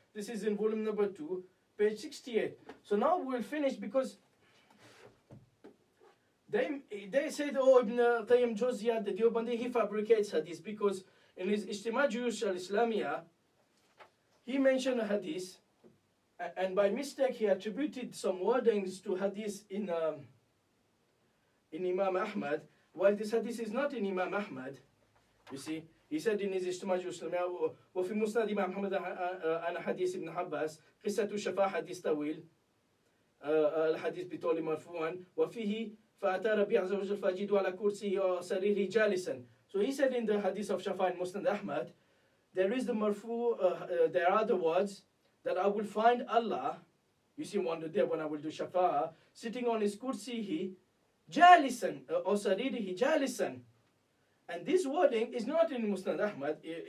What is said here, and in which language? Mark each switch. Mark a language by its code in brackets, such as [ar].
[en] This is in volume number 2, page 68. So now we'll finish because they said, oh, Ibn Qayyim Jawziyah, the Deobandis, he fabricates hadith because in his Ijtima' Juyush al-Islamiyah, he mentioned a hadith, and by mistake he attributed some wordings to hadith in Imam Ahmad, while this hadith is not in Imam Ahmad. You see, he said in his Ijtima' Juyush al-Islamiyah, [ar] وفي مسند إمام محمد عن حديث ابن عباس قصة الشفاعة حديث طويل الحديث بطول مرفوعا وفيه فأتى ربي عز وجل فأجد على كرسيه وسريره جالسا. [en] So he said in the hadith of Shafa and Musnad Ahmad, there is the marfu, there are the words that I will find Allah, you see one day when I will do Shafa, sitting on his kursihi, jalisan, or saririhi jalisan. And this wording is not in Musnad Ahmad.